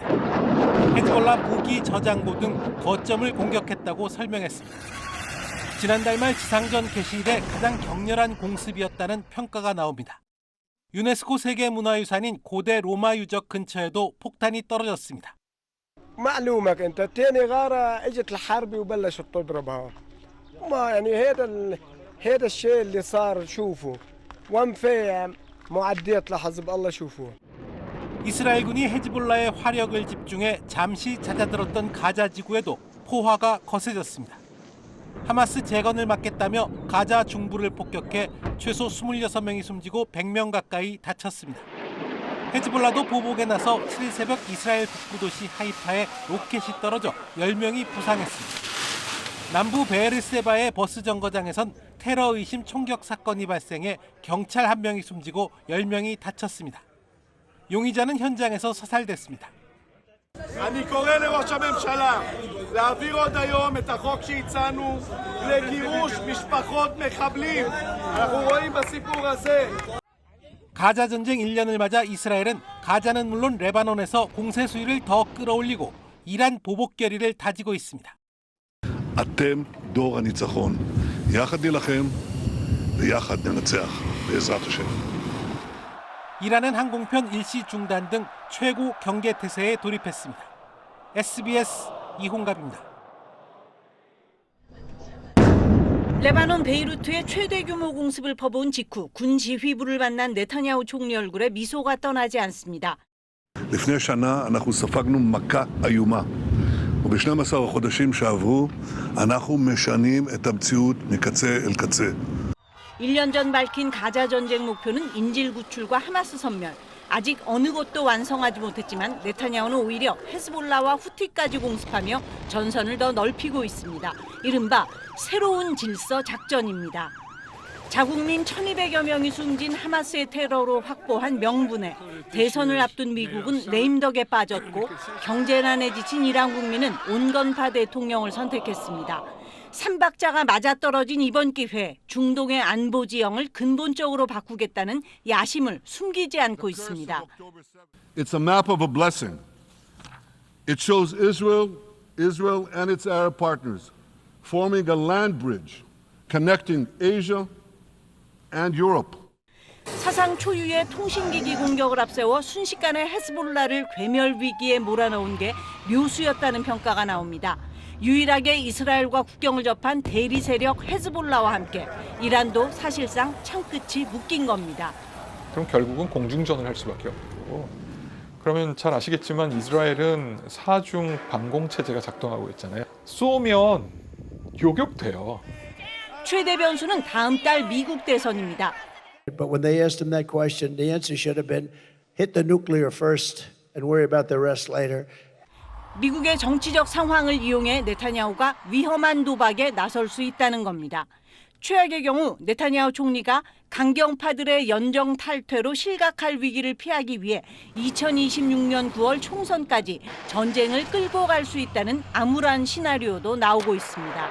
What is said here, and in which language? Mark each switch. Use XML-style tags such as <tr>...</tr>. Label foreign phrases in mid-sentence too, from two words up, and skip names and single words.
<ko>헤즈볼라 무기 저장고 등 거점을 공격했다고 설명했습니다. 지난달 말 지상전 개시 이래 가장 격렬한 공습이었다는 평가가 나옵니다. 유네스코 세계문화유산인 고대 로마 유적 근처에도 폭탄이 떨어졌습니다.</ko> <ar>معلومك انت تاني غاره اجت الحرب وبلشت تضربها ما يعني هذا الشيء اللي صار شوفوا وانفاع معدات لحزب الله شوفوا.</ar> <ko>이스라엘군이 헤즈볼라의 화력을 집중해 잠시 잦아들었던 가자 지구에도 포화가 거세졌습니다. 하마스 재건을 막겠다며 가자 중부를 폭격해 최소 26명이 숨지고 100명 가까이 다쳤습니다. 헤즈볼라도 보복에 나서 7일 새벽 이스라엘 북부 도시 하이파에 로켓이 떨어져 10명이 부상했습니다. 남부 베에르세바의 버스 정거장에선 테러 의심 총격 사건이 발생해 경찰 1명이 숨지고 10명이 다쳤습니다. 용의자는 현장에서 사살됐습니다.</ko> <he>אני קורא לראש הממשלה להעביר עוד היום את החוק שהצענו לגירוש משפחות מחבלים. אנחנו רואים בסיפור הזה.</he> <ko>가자 전쟁 1년을 맞아 이스라엘은 가자는 물론 레바논에서 공세 수위를 더 끌어올리고 이란 보복 결의를 다지고 있습니다.</ko> <he>אתם דור הניצחון. יחד נילחם ויחד ננצח בעזרת השם.</he> <ko>이란은 항공편 일시 중단 등 최고 경계 태세에 돌입했습니다. SBS 이홍갑입니다. 레바논 베이루트의 최대 규모 공습을 퍼부은 직후 군 지휘부를 만난 네타냐후 총리 얼굴에 미소가 떠나지 않습니다.</ko> <he>לפני שנה אנחנו ספגנו מכה איומה. וב-12 החודשים שעברו אנחנו משנים את המציאות מקצה אל קצה.</he> <ko>1년 전 밝힌 가자 전쟁 목표는 인질 구출과 하마스 섬멸. 아직 어느 곳도 완성하지 못했지만 네타냐후는 오히려 헤즈볼라와 후티까지 공습하며 전선을 더 넓히고 있습니다. 이른바 새로운 질서 작전입니다. 자국민 1,200여 명이 숨진 하마스의 테러로 확보한 명분에 대선을 앞둔 미국은 레임덕에 빠졌고 경제난에 지친 이란 국민은 온건파 대통령을 선택했습니다. 삼박자가 맞아떨어진 이번 기회, 중동의 안보 지형을 근본적으로 바꾸겠다는 야심을 숨기지 않고 있습니다.</ko> <en>It's a map of a blessing. It shows Israel and its Arab partners forming a land bridge connecting Asia and Europe.</en> <ko>사상 초유의 통신기기 공격을 앞세워 순식간에 헤즈볼라를 괴멸 위기에 몰아넣은 게 묘수였다는 평가가 나옵니다. 유일하게 이스라엘과 국경을 접한 대리 세력 헤즈볼라와 함께 이란도 사실상 창끝이 묶인 겁니다. 그럼 결국은 공중전을 할 수밖에 없고, 그러면 잘 아시겠지만 이스라엘은 사중 방공 체제가 작동하고 있잖아요. 쏘면 요격돼요. 최대 변수는 다음 달 미국 대선입니다.</ko> <en>But when they asked him that question, the answer should have been hit the nuclear first and worry about the rest later.</en> <ko>미국의 정치적 상황을 이용해 네타냐후가 위험한 도박에 나설 수 있다는 겁니다. 최악의 경우 네타냐후 총리가 강경파들의 연정 탈퇴로 실각할 위기를 피하기 위해 2026년 9월 총선까지 전쟁을 끌고 갈 수 있다는 암울한 시나리오도 나오고 있습니다.</ko>